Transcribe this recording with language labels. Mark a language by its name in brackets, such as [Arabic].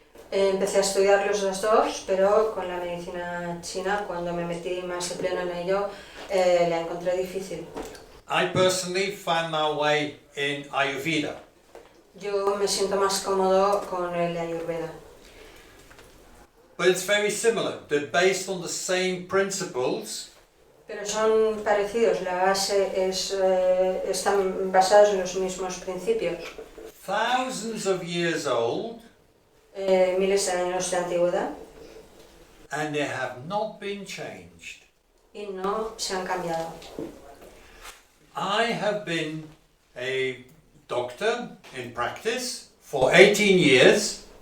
[Spanish] Empecé a estudiar los dos, pero con la medicina china, cuando me metí más de pleno en ello, la encontré difícil. [English] I personally found my way in Ayurveda. [Spanish] Yo me siento más cómodo con el de Ayurveda. [English] But it's very similar. They're based on the same principles. [Spanish] Pero son parecidos, la base es, están basados en los mismos principios. [English] Thousands of years old. [Spanish] miles de años de antigüedad [English] and they have not been changed. [Spanish] y no se han cambiado. [English] I have been a doctor in practice for 18 years.